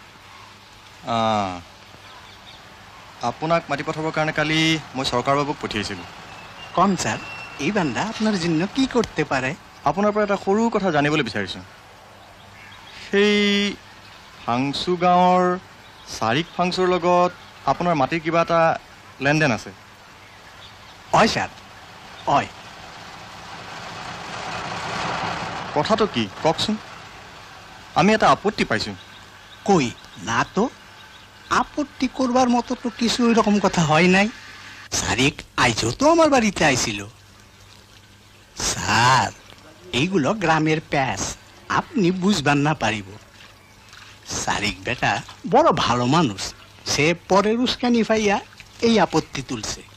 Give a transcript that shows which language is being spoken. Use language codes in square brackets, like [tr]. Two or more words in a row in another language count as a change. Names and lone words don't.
[as] আপোনাক মাতি পঠাবৰ কাৰণে কালি মই চৰকাৰ বাবুক পঠিয়াইছিলোঁ [bn] কম স্যার এই বান্দা আপনার জন্য কি করতে পারে [as] আপোনাৰ পৰা এটা সৰু কথা জানিবলৈ বিচাৰিছোঁ সেই ফাংচু গাঁৱৰ চাৰিক ফাংচুৰ লগত আপোনাৰ মাটিৰ কিবা এটা লেনদেন আছে হয় স্যার হয় কথাটো কি কওকচোন আমি এটা আপত্তি পাইছোঁ [bn] কই না তো আপত্তি করবার মতো তো কিছু এরকম কথা হয় নাই সারিক আইজো তো আমার বাড়িতে আইছিল স্যার এইগুলো গ্রামের প্যাস আপনি বুঝবার না পারিব সারিক বেটা বড় ভালো মানুষ সে পরের উস্কানি পাইয়া এই আপত্তি তুলছে